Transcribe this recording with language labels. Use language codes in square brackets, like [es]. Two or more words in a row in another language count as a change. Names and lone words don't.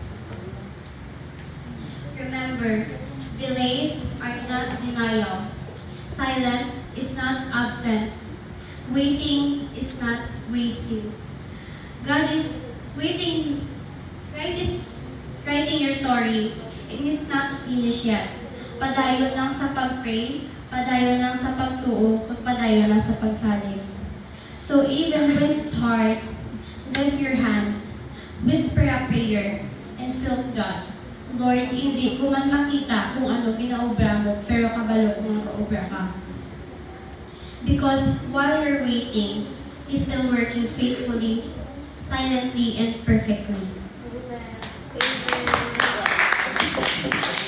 [en] Remember, delays are not denials. Silence is not absence. Waiting is not wasting. God is waiting, writing your story, and it's not finished yet. [hil] Padayon lang sa pag-pray, padayon lang sa pagtuo, at padayon lang sa pagsalig. [en] So even when it's hard, lift your hand, whisper a prayer, and feel God. [hil] Lord, hindi ko man makita kung ano ginaobra mo, pero kabalo kung nakaobra ka. [en] Because while you're waiting, He's still working faithfully, silently, and perfectly. Amen.